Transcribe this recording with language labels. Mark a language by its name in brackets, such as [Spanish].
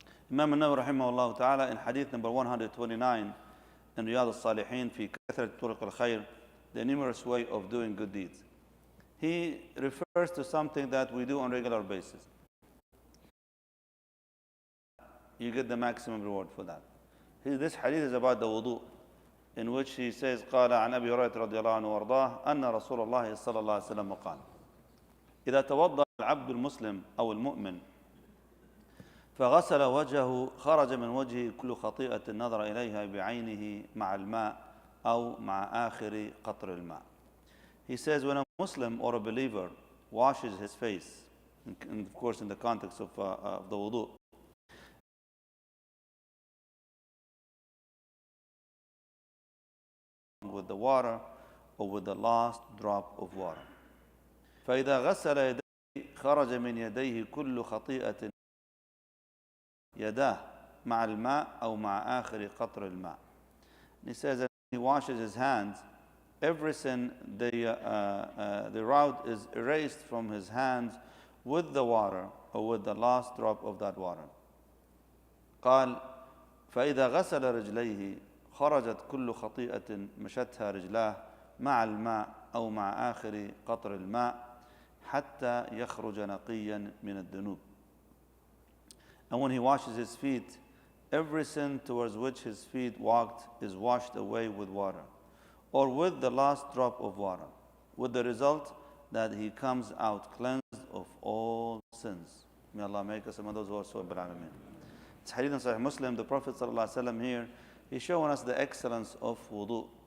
[English] Imam al-Nawawi rahimahullah ta'ala in hadith number 129 in Riyadh al-Salihin [Arabic] في كثرة طرق الخير, [English] the numerous way of doing good deeds. He refers to something that we do on a regular basis. You get the maximum reward for that. This hadith is about the wudu, in which he says [Arabic] قال عن أبي هريرة رضي الله عنه وأرضاه أن رسول الله صلى الله عليه وسلم قال إذا توضأ العبد المسلم أو المؤمن فغسل وجهه خرج من وجهه كل خطيئة نظر إليها بعينه مع الماء أو مع آخر قطر الماء. [English] He says when a Muslim or a believer washes his face, and of course in the context of the wudu, with the water or with the last drop of water. [Arabic] فإذا غسل يديه خرج من يديه كل خطيئة يداه مع الماء أو مع آخر قطر الماء. [English] And he says that when he washes his hands, every sin, the wrought is erased from his hands with the water or with the last drop of that water. [Arabic] قال فإذا غسل رجليه خرجت كل خطيئة مشتها رجلاه مع الماء أو مع آخر قطر الماء حتى يخرج نقيا من الذنوب. [English] And when he washes his feet, every sin towards which his feet walked is washed away with water, or with the last drop of water, with the result that he comes out cleansed of all sins. May Allah make us among those who are so Alameen. It's Hadith in Sahih Muslim, the Prophet ﷺ here, he's showing us the excellence of wudu.